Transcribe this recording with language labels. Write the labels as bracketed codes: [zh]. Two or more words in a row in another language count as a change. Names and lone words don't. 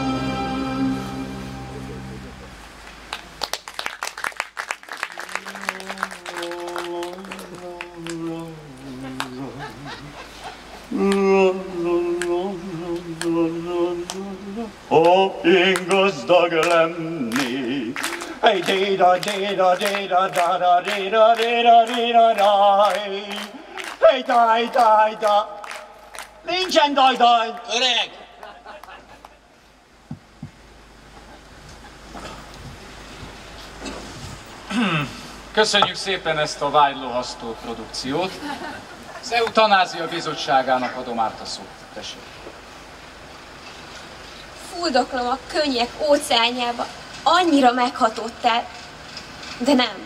[hu] Ó, én gazdag lennék. Hey, déda, déda, déda, da, déda, déda, déda, daj. Hey, daj, daj, da. Nincsen daj, daj. Öreg! Köszönjük szépen ezt a vágylohasztó produkciót. Az Eutanázia Bizottságának adom át a szót. Tessék. Fuldoklom a könnyek óceánjába, annyira meghatottál, de nem.